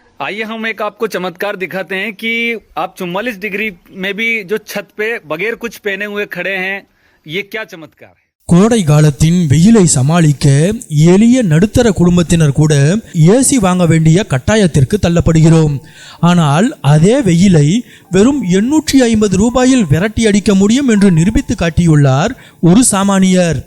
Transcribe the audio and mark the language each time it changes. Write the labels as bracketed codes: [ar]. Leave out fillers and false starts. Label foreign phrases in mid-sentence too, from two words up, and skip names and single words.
[hi] आइए हम एक आपको चमत्कार दिखाते हैं कि आप 44 डिग्री में भी जो छत पे बगैर कुछ पहने हुए खड़े हैं, ये क्या चमत्कार है। [ta] கோடை காலத்தின் வெயிலை சமாளிக்க எளிய நடுத்தர குடும்பத்தினர் கூட ஏசி வாங்க வேண்டிய கட்டாயத்திற்கு தள்ளப்படுகிறோம். ஆனால் அதே வெயிலை வெறும் 850 ரூபாயில் விரட்டி அடிக்க முடியும் என்று நிரூபித்து காட்டியுள்ளார் ஒரு சாமானியர்.